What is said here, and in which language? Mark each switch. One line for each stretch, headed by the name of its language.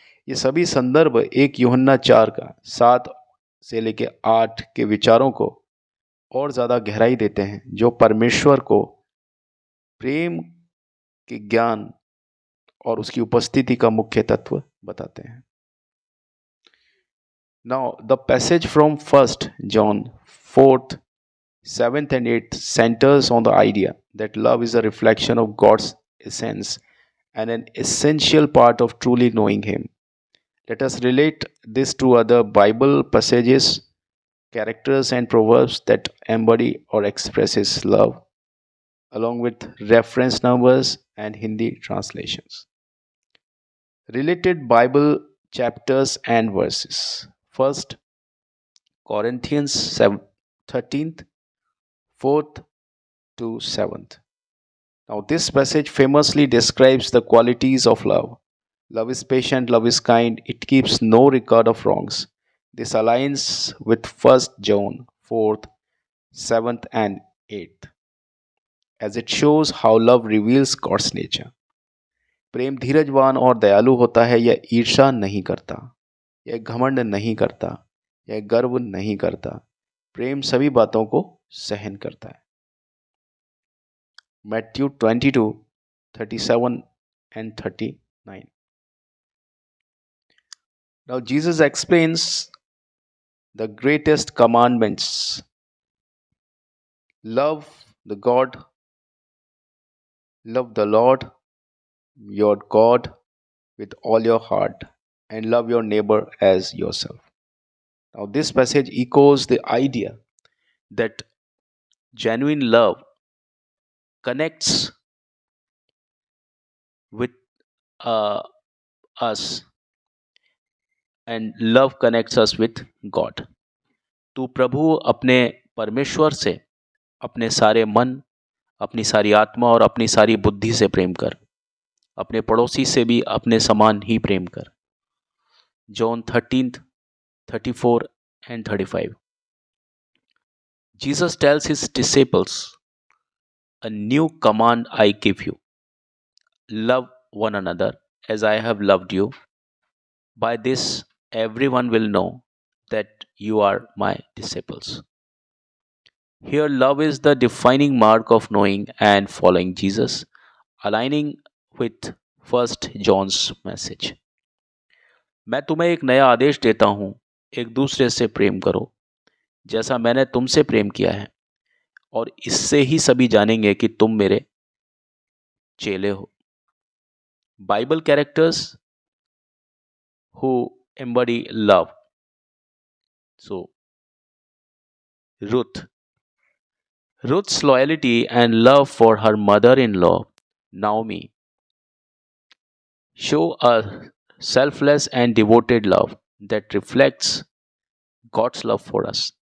Hindi: ये सभी संदर्भ 1 यूहन्ना 4 का 7 से लेकर 8 के विचारों को और ज़्यादा गहराई देते हैं, जो परमेश्वर को प्रेम के ज्ञान और उसकी उपस्थिति का मुख्य तत्व बताते हैं।
English: Now, the passage from 1 John 4th, 7th and 8th centers on the idea that love is a reflection of God's essence and an essential part of truly knowing Him. Let us relate this to other Bible passages, characters and proverbs that embody or expresses love, along with reference numbers and Hindi translations. Related Bible chapters and verses. First, Corinthians 13th, 4th to 7th. Now, this passage famously describes the qualities of love. Love is patient, love is kind, it keeps no record of wrongs. This aligns with 1 John 4th, 7th, and 8th, as it shows how love reveals God's nature.
Hindi: प्रेम धीरजवान और दयालु होता है, यह ईर्ष्या नहीं करता, यह घमंड नहीं करता, यह गर्व नहीं करता। प्रेम सभी बातों को सहन करता है।
English: Matthew 22, 37 and 39. Now Jesus explains the greatest commandments. Love the Lord your God with all your heart, and love your neighbor as yourself. Now this passage echoes the idea that genuine love connects with us, and love connects us with God.
Hindi: तू प्रभु अपने परमेश्वर से अपने सारे मन, अपनी सारी आत्मा और अपनी सारी बुद्धि से प्रेम कर। अपने पड़ोसी से भी अपने समान ही प्रेम कर।
English: John 13th, 34 and 35. Jesus tells his disciples, a new command I give you. Love one another as I have loved you. By this, everyone will know that you are my disciples. Here, love is the defining mark of knowing and following Jesus, aligning with First John's message.
Hindi: मैं तुम्हें एक नया आदेश देता हूं, एक दूसरे से प्रेम करो जैसा मैंने तुमसे प्रेम किया है, और इससे ही सभी जानेंगे कि तुम मेरे चेले हो.
English: Bible characters who embody love. So, Ruth. Ruth's loyalty and love for her mother in law, Naomi, show a selfless and devoted love that reflects God's love for us.